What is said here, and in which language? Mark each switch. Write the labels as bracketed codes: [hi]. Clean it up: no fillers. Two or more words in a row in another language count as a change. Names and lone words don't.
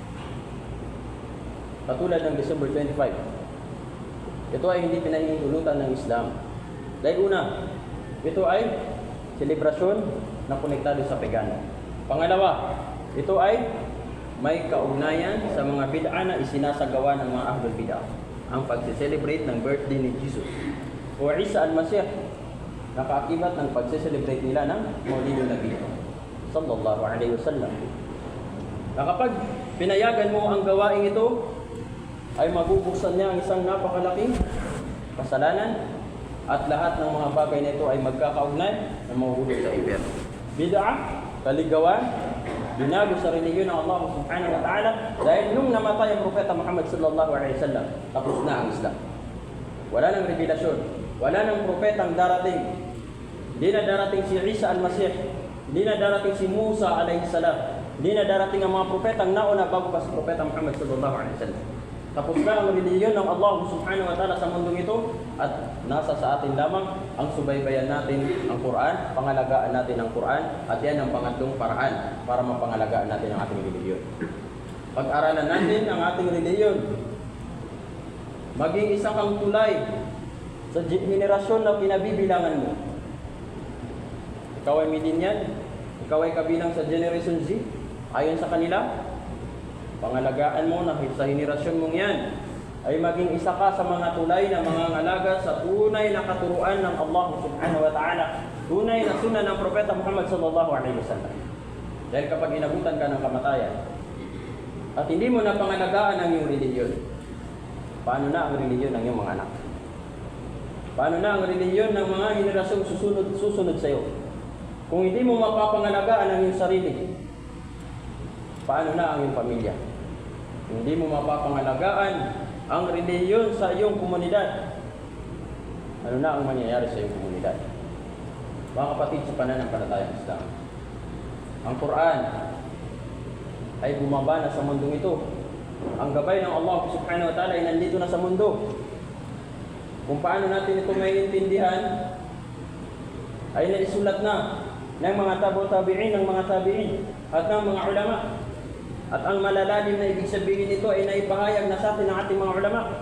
[tl] Katulad ng December 25, ito ay hindi pinahihintulutan ng Islam. Dahil una, ito ay selebrasyon na konektado sa pagano. Pangalawa, ito ay may kaugnayan sa mga bid'a na isinasagawa ng mga [ar] أهل البدعة. [tl] Ang pagse-celebrate ng birthday ni Jesus o Isa al-Masih, nakaakibat ng pagse-celebrate nila ng Maulidun Nabi [ar] صلى الله عليه وسلم. [tl] Na kapag pinayagan mo ang gawain ito, ay mabubuksan niya ang isang napakalaking kasalanan at lahat ng mga bagay na ito ay magkakaugnay na mahuhulog sa impyerno. Bid'ah, kaligawan, binago sa relihiyon ng Allah [ar] سبحانه وتعالى [tl] dahil nung namatay ang Propeta Muhammad [ar] صلى الله عليه وسلم, [tl] tapos na ang Islam. Wala nang revelasyon, wala nang propetang darating. Hindi na darating si Isa al-Masih, hindi na darating si Musa [ar] عليه السلام, [tl] hindi na darating ang mga propetang nauna bago pa si Propeta Muhammad [ar] صلى الله عليه وسلم. [tl] Tapos na ang relihiyon ng Allah [ar] سبحانه وتعالى [tl] sa mundong ito at nasa sa atin lamang ang subaybayan natin ang Quran, pangalagaan natin ang Quran at yan ang pangatlong paraan para mapangalagaan natin ang ating relihiyon. Pag-aralan natin ang ating relihiyon, maging isa kang tulay sa henerasyon na pinabibilangan mo. Ikaw ay millennial, ikaw ay kabilang sa Generation Z, ayon sa kanila. Pangalagaan mo na sa henerasyon mong yan ay maging isa ka sa mga tulay na mga ngalaga sa tunay na katuruan ng Allah [ar] سبحانه وتعالى, [tl] tunay na sunnah ng Propeta Muhammad [ar] صلى الله عليه وسلم. [tl] Dahil kapag inabutan ka ng kamatayan at hindi mo na pangalagaan ang iyong relihiyon, paano na ang relihiyon ng iyong mga anak? Paano na ang relihiyon ng mga henerasyong susunod sa iyo? Kung hindi mo mapapangalagaan ang iyong sarili, paano na ang iyong pamilya? Hindi mo mapapangalagaan ang relihiyon sa iyong komunidad, ano na ang mangyayari sa iyong komunidad? Mga kapatid sa pananampalatayang Islam, ang Quran ay bumaba na sa mundong ito. Ang gabay ng Allah [ar] سبحانه وتعالى [tl] ay nandito na sa mundo. Kung paano natin ito maiintindihan ay naisulat na ng mga tabi'in, ng mga tabi'in at ng mga ulama. At ang malalalim na ibig sabihin nito ay naipahayag na sa atin ng ating mga ulama.